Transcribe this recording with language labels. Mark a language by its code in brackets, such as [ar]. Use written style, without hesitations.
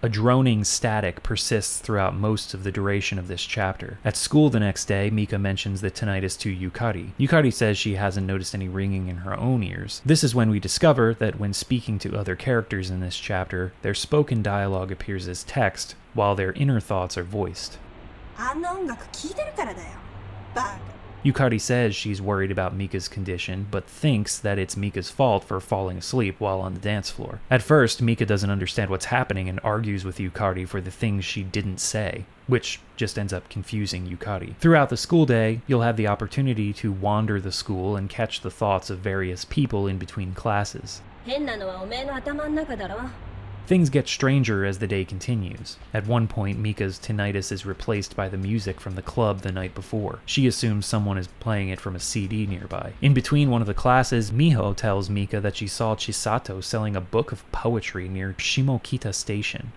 [en] A droning static persists throughout most of the duration of this chapter. At school the next day, Mika mentions the tinnitus to Yukari. Yukari says she hasn't noticed any ringing in her own ears. This is when we discover that when speaking to other characters in this chapter, their spoken dialogue appears as text, while their inner thoughts are voiced. [ja] あんな音楽聴いてるからだよ。バカ。 [en] Yukari says she's worried about Mika's condition, but thinks that it's Mika's fault for falling asleep while on the dance floor. At first, Mika doesn't understand what's happening and argues with Yukari for the things she didn't say, which just ends up confusing Yukari. Throughout the school day, you'll have the opportunity to wander the school and catch the thoughts of various people in between classes. [ja] 変なのはおめえの頭の中だろ。 [en] Things get stranger as the day continues. At one point, Mika's tinnitus is replaced by the music from the club the night before. She assumes someone is playing it from a CD nearby. In between one of the classes, Miho tells Mika that she saw Chisato selling a book of poetry near Shimokita Station.